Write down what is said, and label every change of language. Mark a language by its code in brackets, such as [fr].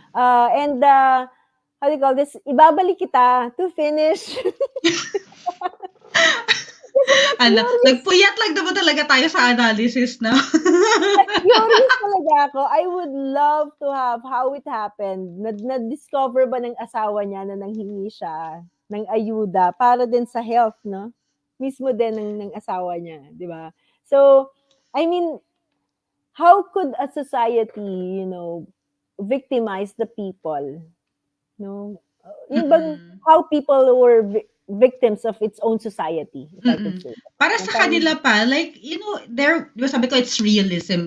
[en] And how do you call this? [tl] Ibabalik kita [en] to finish. [tl] Nagpuyat lang naman talaga tayo sa analysis, no? Curious talaga ako. [en] I would love to have how it happened. [tl] Na-discover ba ng asawa niya na nanghingi siya ng ayuda para din sa health, no? Mismo din ng asawa niya, di ba? [en] So, I mean, how could a society, victimize the people? No? [tl] Yung bang, [en] how people were victims of its own society, if I could say. [tl] Para sa kanila pa, sabi ko, [en] it's realism.